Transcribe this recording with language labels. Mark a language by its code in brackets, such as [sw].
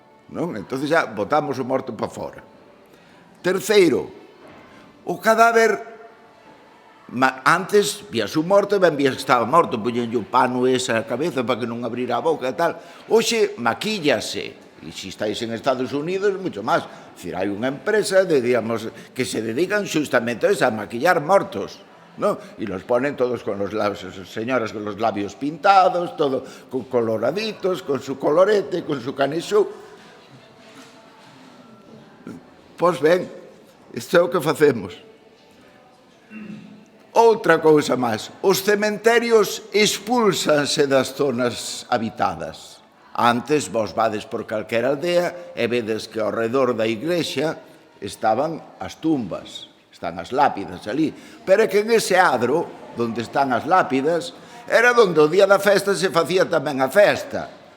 [gl] Non? Entón xa botamos o morto para fora. Terceiro, o cadáver, antes vías un morto e ben vías que estaba morto, poñenlle un pano esa a cabeza para que non abrira a boca e tal. Hoxe maquíllase, e se estáis en Estados Unidos, moito máis. Dicir, hai unha empresa que se dedican justamente a maquillar mortos. [es] ¿No? Y los ponen todos con los labios, señoras con los labios pintados, todo con coloraditos, con su colorete, con su canesú. [gl] Pois ben, isto é o que facemos. Outra cousa máis, os cementerios expúlsanse das zonas habitadas. Antes vos vades por calquera aldea e vedes que ao redor da igrexa estaban as tumbas. Están as lápidas ali. Pero é que en ese adro, onde están as lápidas, era onde o día da festa se facía tamén a festa.